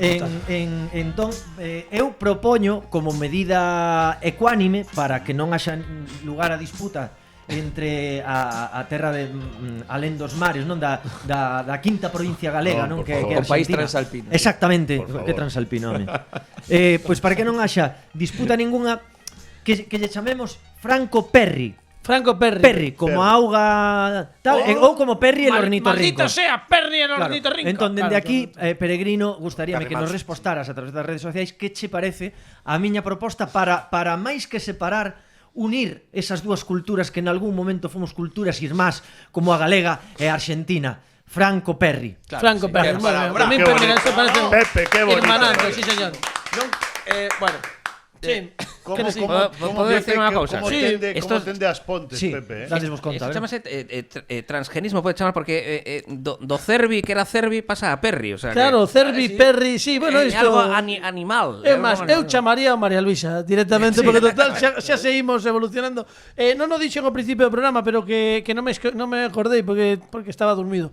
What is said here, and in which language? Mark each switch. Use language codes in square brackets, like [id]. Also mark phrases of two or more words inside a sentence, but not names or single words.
[gl] Entón, eu propoño como medida ecuánime para que non haxa lugar a disputa entre a terra de alén dos mares, non da quinta provincia galega, non, que é o país transalpino. Exactamente, que transalpino, home. Pois para que non haxa disputa ningunha, que lle chamemos Franco Perri. Franco Perri. Perri, como auga tal, ou como Perri el ornitorrinco. [es] Maldito sea Perri el ornitorrinco. [gl] Entón, dende aquí, Peregrino, gustaríame que nos respostaras a través das redes sociais que che parece a miña proposta para máis que separar, unir esas dúas culturas que en algún momento fomos culturas irmás, como a galega e a argentina. Franco Perri. [es] Franco Perri. A mí eso parece Pepe, qué bonito. Hermanando, sí señor. Bueno, sí. ¿Puedo decir una cosa? [gl] ¿Cómo tende as pontes, Pepe? Dadesvos conta. Esto chamase transgenismo, pode chamar, porque do Cervi, que era Cervi, pasa a Perri. [es] O sea, [gl] claro, Cervi, Perri, sí, bueno, isto algo animal. É máis, eu chamaría a María Luisa directamente, porque total, xa seguimos evolucionando. Non o dixen ao principio do programa, pero que non me acordei porque estaba dormido.